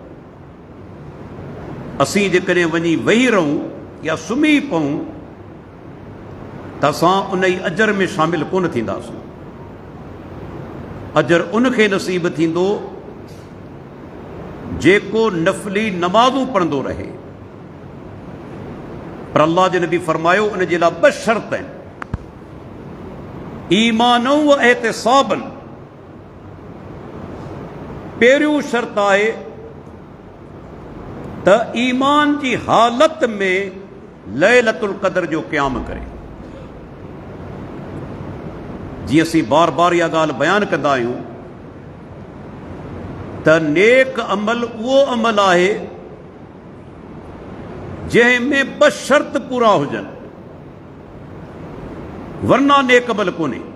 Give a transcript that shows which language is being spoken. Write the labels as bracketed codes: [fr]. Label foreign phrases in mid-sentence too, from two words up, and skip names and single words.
[sd] असीं जेकॾहिं वञी वेही रहूं या सुम्ही पऊं त असां उन ई अजर में शामिल कोन थींदासीं। अजर उनखे नसीब थींदो जेको नफ़ली नमाज़ूं पढ़ंदो रहे। पर अल्लाह जे नबी फरमायो, उन जे लाइ 2 शर्त आहिनि, [ar] إيمانا و احتسابا. [sd] पहिरियों शर्त आहे त ईमान जी हालत में लैलतुल क़द्र जो क़याम करे। जीअं असीं बार बार इहा ॻाल्हि बयानु कंदा आहियूं त नेक अमल उहो अमल आहे जंहिं में 2 शर्त पूरा हुजनि, वरना नेक अमल कोन्हे।